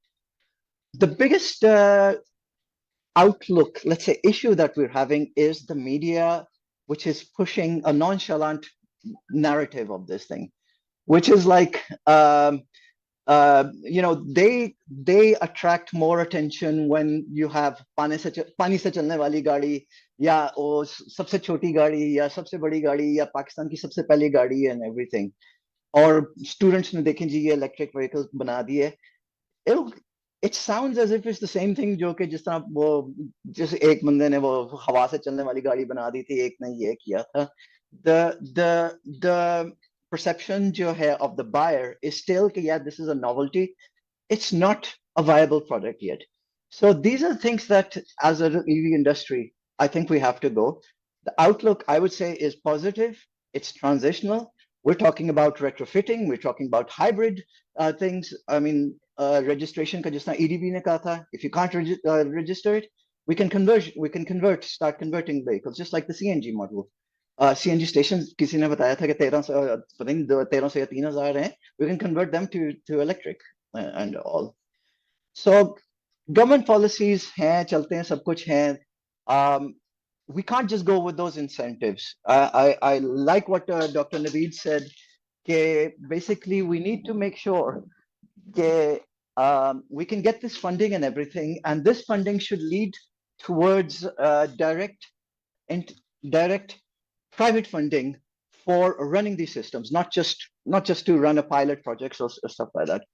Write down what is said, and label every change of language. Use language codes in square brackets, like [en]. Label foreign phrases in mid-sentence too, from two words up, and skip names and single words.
[en] The biggest outlook, let's say, issue that we're having is the media, which is pushing a nonchalant narrative of this thing, which is like, they attract more attention when you have [ur] پانی سے چلنے والی گاڑی، یا وہ سب سے چھوٹی گاڑی، یا سب سے بڑی گاڑی، یا پاکستان کی سب سے پہلی گاڑی [en] and everything. [ur] اور سٹوڈنٹس نے دیکھیں جی یہ [en] electric vehicles [ur] بنا دیے. [en] It sounds as if it's the same thing [ur] جو کہ جس طرح وہ جس ایک بندے نے وہ ہوا سے چلنے والی گاڑی بنا دی تھی، ایک نے یہ کیا تھا. [en] The perception of the buyer is still, yeah, this is a novelty. It's not a viable product yet. So these are things that as an EV industry, I think we have to go. The outlook, I would say, is positive. It's transitional. We're talking about retrofitting. We're talking about hybrid things. I mean, [ur] رجسٹریشن کا جسنا EDB نے کہا تھا, [en] if you can't register it, we can start converting vehicles, just like the CNG model. CNG stations, [ur] کسی نے بتایا تھا کہ 1300 یا 3000 ہیں. [en] We can convert them to electric and all. So government policies [ur] ہیں، چلتے ہیں، سب کچھ ہیں. [en] We can't just go with those incentives. I like what Dr. Naveed said. कि basically we need to make sure that we can get this funding and everything, and this funding should lead towards direct private funding for running these systems, not just to run a pilot projects or stuff like that.